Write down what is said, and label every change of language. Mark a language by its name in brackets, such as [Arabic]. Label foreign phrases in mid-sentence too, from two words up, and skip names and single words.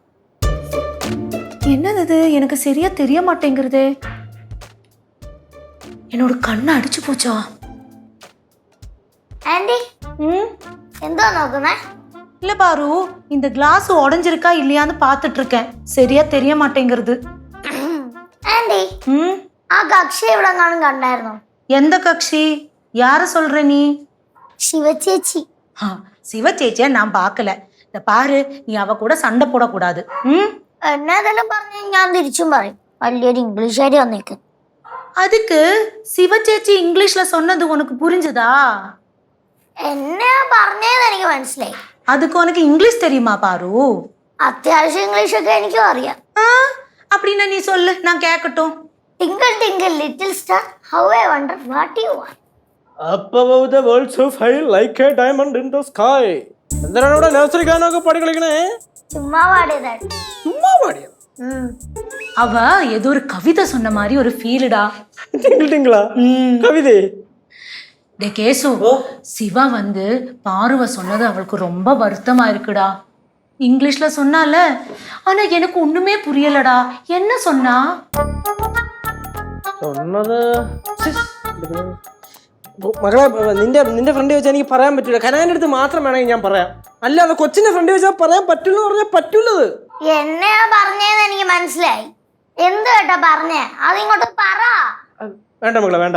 [Tamil] என்னது எனக்கு சரியா தெரிய மாட்டேங்கிறதே. என்னோட கண்ணை அடிச்சு போச்சா? [Malayalam] ആന്റി എന്തോ നോക്കുന്നേ? [Tamil] இல்ல பாரு, இந்த கிளாஸ் உடைஞ்சிருக்கா இல்லையான்னு பார்த்துட்டு இருக்கேன். சரியா தெரிய மாட்டேங்கிறது. [Malayalam] ആന്റി ആ കക്ഷി ഇവിടെ കാണും കണ്ടായിരുന്നോ? [Tamil] எந்த கட்சி? யார சொல்ற நீ? [Malayalam] ശിവചേച്ചി. [Tamil] சிவ சேச்சியா நான் பார்க்கல. இந்த பாரு, நீ அவ கூட சண்டை போடக்கூடாது. [Malayalam] എന്നതെല്ലാം പറഞ്ഞു ഞാൻ തിരിച്ചും പറയും. വലിയൊരു ഇംഗ്ലീഷുകാരി വന്നേക്ക്. [Tamil] அதுக்கு சிவ சேச்சி இங்கிலீஷ்ல சொன்னது உனக்கு புரிஞ்சுதா? [Malayalam] എന്നെയാ പറഞ്ഞതെന്ന് എനിക്ക് മനസ്സിലായി. [Tamil] அதுக்கு உனக்கு இங்கிலீஷ் தெரியுமா பாரு? [Malayalam] അത്യാവശ്യം ഇംഗ്ലീഷൊക്കെ എനിക്കും അറിയാം. [Tamil] அப்படின்னா நீ சொல்லு, நான் கேட்கட்டும். [English] Twinkle twinkle little star, how I wonder what you are. Up above the world so high like a diamond in the sky. [Malayalam] എന്തിനാണ് ഇവിടെ നഴ്സറി ഗാനമൊക്കെ പാടി കളിക്കണേ? ചുമ്മാ പാടിയതാണ്. ചുമ്മാ പാടിയ [Tamil] அவ ஏதோ ஒரு கவிதை சொன்ன மாதிரி ஒரு ஃபீலுடா. [Malayalam] ടിങ്കിളാ കവിതേ? [Tamil] டே கேசு, சிவா வந்து பார்வ சொன்னது அவளுக்கு ரொம்ப வருத்தமா இருக்குடா. இங்கிலீஷ்ல சொன்னால, ஆனா எனக்கு ஒண்ணுமே புரியலடா. என்ன சொன்னா? [Malayalam] சொன்னது മകളെ, നിന്റെ ഫ്രണ്ട് വെച്ചാൽ എനിക്ക് പറയാൻ പറ്റൂല. കനാന്റെ അടുത്ത് മാത്രം വേണമെങ്കിൽ ഞാൻ പറയാം, അല്ലാതെ കൊച്ചിന്റെ ഫ്രണ്ട് വെച്ചാൽ പറയാൻ പറ്റുള്ളൂ പറഞ്ഞാൽ പറ്റൂലത്. എന്നെയാ പറഞ്ഞതെന്ന് എനിക്ക് മനസ്സിലായി. എന്ത് കേട്ടാ പറഞ്ഞേ? അതിങ്ങോട്ട് പറ. വേണ്ട മകളെ, വേണ്ട.